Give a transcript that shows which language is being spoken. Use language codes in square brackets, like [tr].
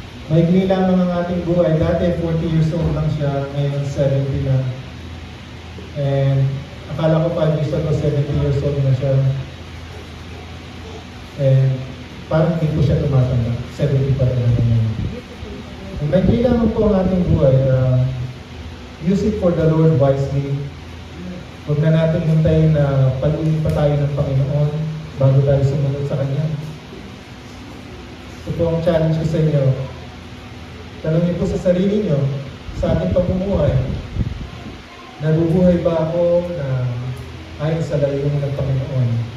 [tl] Maigli lamang ang ating buhay. Dati 40 years old lang siya, ngayon 70 na. And akala ko 5 years ago, 70 years old na siya. And parang hindi po siya tumatanda. 70 pa rin naman yun. Maigli lamang po ang ating buhay. [en] Use it for the Lord wisely. [tl] Huwag na natin hintayin na paluin pa tayo ng Panginoon bago tayo sumunod sa Kanya. Ito po ang challenge ko sa inyo. Tanongin po sa sarili nyo, sa ating pamumuhay, nabubuhay ba ako na ayon sa layunin ng Panginoon?